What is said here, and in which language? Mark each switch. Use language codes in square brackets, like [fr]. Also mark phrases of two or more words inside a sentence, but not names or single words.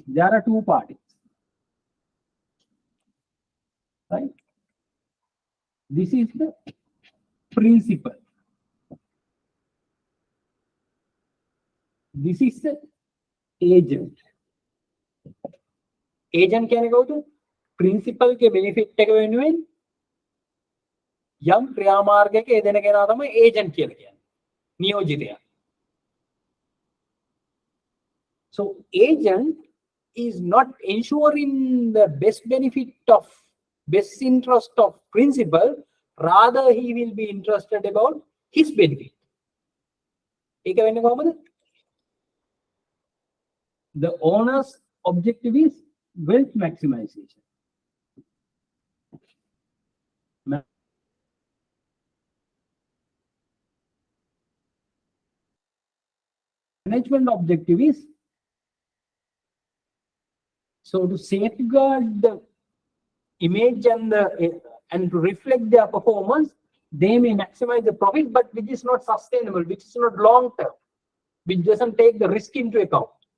[en] There are two parties, right? This is the principal. This is the agent. [si] Agent කියන්නේ කවුද? Principal के benefit එක වෙනුවෙන් යම් ක්‍රියාමාර්ගයක යෙදෙන කෙනා තමයි agent කියලා කියන්නේ. නියෝජිතයා. [en] So agent is not ensuring the best interest of principal, rather he will be interested about his benefit. [si] ඒක වෙන්නේ කොහොමද? [en] The owner's objective is wealth maximization. Management objective is so to safeguard the image and to reflect their performance, they may maximize the profit, but which is not sustainable, which is not long term, which doesn't take the risk into account.